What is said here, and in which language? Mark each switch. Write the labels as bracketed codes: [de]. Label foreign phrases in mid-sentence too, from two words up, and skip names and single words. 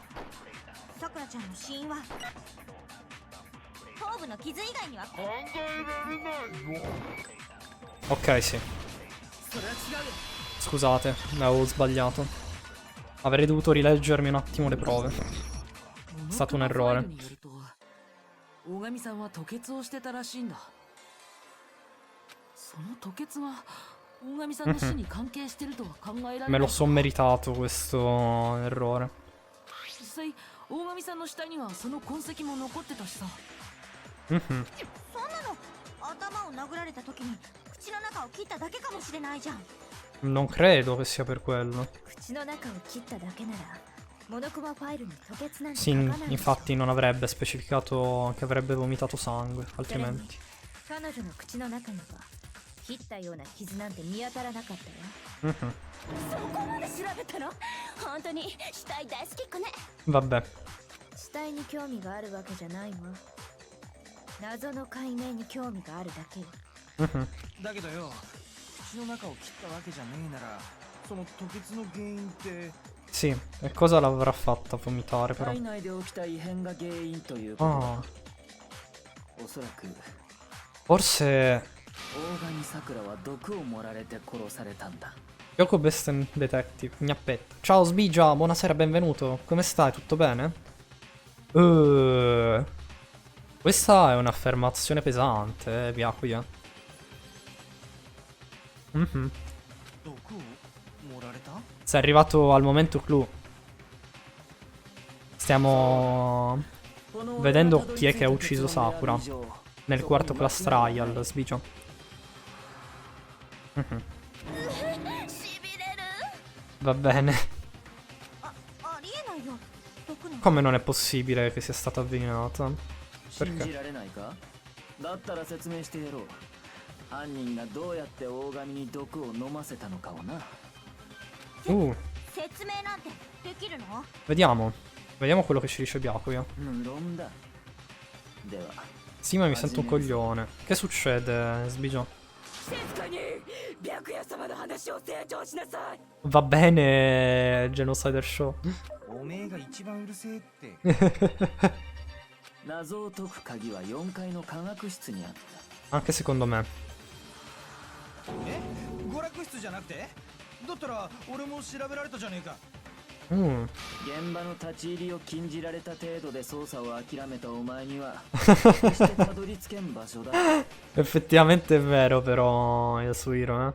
[it] Ok, sì. Scusate, avevo sbagliato. Avrei dovuto rileggermi un attimo le prove. stato un errore. [ja] 大神さんは吐血をしてたらしいんだ。その吐血が大神さんの死に関係してるとは考えられない。 [it] Me lo son meritato questo errore. [ja] 実際大神さんの死体にはその痕跡も残ってたしさ。 Mhm. そんなの頭を殴られた時に口の中を切っただけかもしれないじゃん。 [it] Non credo che sia per quello. [ja] 口の中を切っただけならモノクマファイルに吐血なんて [it] Sì, [ja] 書かないでしょ。 [it] infatti non avrebbe specificato che avrebbe vomitato sangue, altrimenti. [ja] 彼女の口の中には切ったような傷なんて見当たらなかったよ。 Mhm. そこまで調べたの？本当に死体大好きっ子ね。 [it] Vabbè. [ja] 死体に興味があるわけじゃないわ。謎の解明に興味があるだけよ。 Mhm. だけどよ、口の中を切ったわけじゃねえなら、その吐血の原因って [it] Sì, e cosa l'avrà fatta vomitare però? [ja] 体内で起きた異変が原因ということ [it] Ah, [ja] だ。おそらく [it] forse [ja] 大神桜は毒を盛られて殺されたんだ。 [it] Yoko Besten Detective, Gnappetto. Ciao Sbigia, buonasera, benvenuto. Come stai? Tutto bene? Questa è un'affermazione pesante, Byakuya. Mhm. [ja] 毒を盛られた？ [it] Sei arrivato al momento clou. Stiamo vedendo chi è che ha ucciso Sakura nel quarto [en] class trial, [it] Sbigia. Mhm. [ja] しびれる。 [it] Va bene. [ja] ありえないよ。毒の [it] Come non è possibile che sia stata avvelenata? [ja] 信じられないか？だったら説明してやろう。犯人がどうやって大神に毒を飲ませたのかをな。説明なんてできるの？ [it] Vediamo. Vediamo quello che ci dice Byakuya. [ja] 無論だ。では、 [it] Sì, ma mi sento un coglione. Che succede, Sbigia? [ja] 静かに白夜様の話を成長しなさい。 [it] Va bene, Genocider Show. [ja] おめえが一番うるせえって。謎を解く鍵は4階の科学室にあった。 [it] Anche secondo me. [ja] え？娯楽室じゃなくて？だったら俺も調べられたじゃねえか。 Mm. 現場の立ち入りを禁じられた程度で捜査を諦めたお前には決してたどり着けん場所だ。 [it] Effettivamente è vero, però, Yasuhiro,